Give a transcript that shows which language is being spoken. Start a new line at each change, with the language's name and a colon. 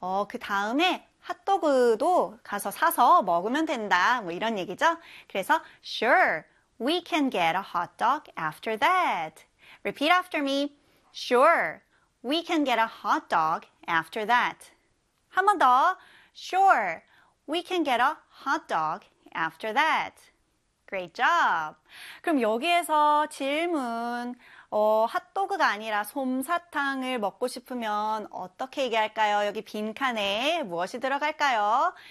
Korean: 그 다음에 핫도그도 가서 사서 먹으면 된다. 뭐 이런 얘기죠. 그래서
English: sure, we can get a hot dog after that. Repeat after me. Sure, we can get a hot dog after that.
Korean: 한번 더.
English: Sure, we can get a hot dog after that. Great job.
Korean: 그럼 여기에서 질문. 핫도그가 아니라 솜사탕을 먹고 싶으면 어떻게 얘기할까요? 여기 빈칸에 무엇이 들어갈까요?